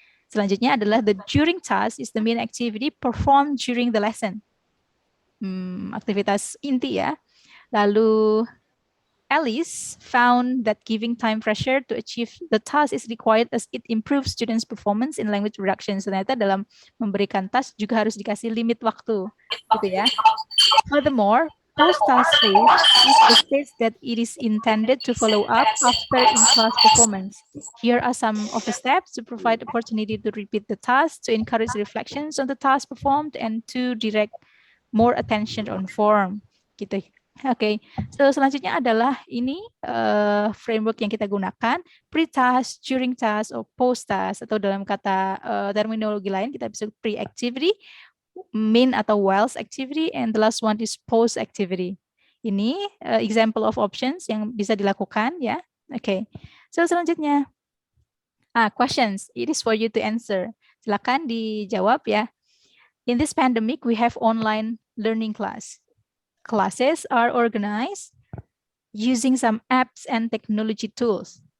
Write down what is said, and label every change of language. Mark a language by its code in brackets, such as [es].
[id] Selanjutnya adalah [en] the during task is the main activity performed during the lesson. [id] Aktivitas inti ya. [en] Lalu Alice found that giving time pressure to achieve the task is required as it improves students' performance in language production. [id] Ternyata dalam memberikan task juga harus dikasih limit waktu, gitu ya. [en] Furthermore, post-task phase is the stage that it is intended to follow up after in-class performance. Here are some of the steps to provide opportunity to repeat the task, to encourage reflections on the task performed, and to direct more attention on form. [id] Gitu. Oke, so selanjutnya adalah ini framework yang kita gunakan, pre-task, during task, atau post-task, atau dalam kata terminologi lain kita bisa pre-activity, main atau whilst activity, [en] and the last one is post-activity. [id] Ini example of options yang bisa dilakukan ya. [en] Oke, so selanjutnya, questions, it is for you to answer. [id] Silakan dijawab ya. [en] In this pandemic, we have online learning class. Classes are organized using some apps and technology tools.